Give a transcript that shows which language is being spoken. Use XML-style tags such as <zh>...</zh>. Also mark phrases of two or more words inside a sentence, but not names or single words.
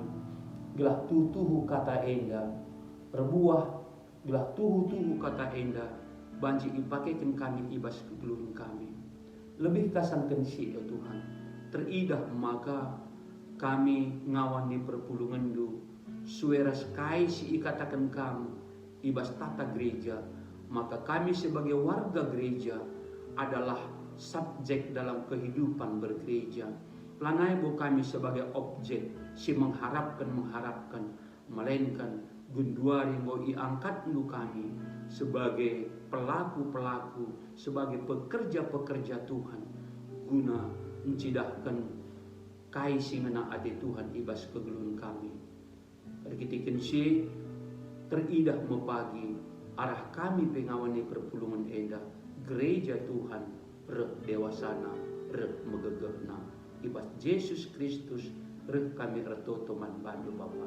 <btx>gelah tutuhu kata enda berbuah gelah tuhu kata enda banji ipakaikan kami ibas kegeluhan kami lebih kasankan si ya Tuhan teridah maka kami ngawani perpulungan du sueras kai si ikatakan kamu ibas tata gereja maka kami</btx> <id>sebagai warga gereja adalah subjek dalam kehidupan bergereja.</id> <btx>Lanai bu kami</btx> <id>sebagai objek si mengharapkan melainkan</id> <btx>gunduari mau iangkat nu kami</btx> <id>sebagai pelaku sebagai pekerja Tuhan</id> <btx>guna mencidahkan kaisi ngena ade Tuhan ibas kegeluhan kami. Kitikin si teridah mepagi arah kami pengawani perpulungan enda gereja Tuhan dewasana megegehna ibas Yesus Kristus kami ertoto man bandu Bapa.</btx>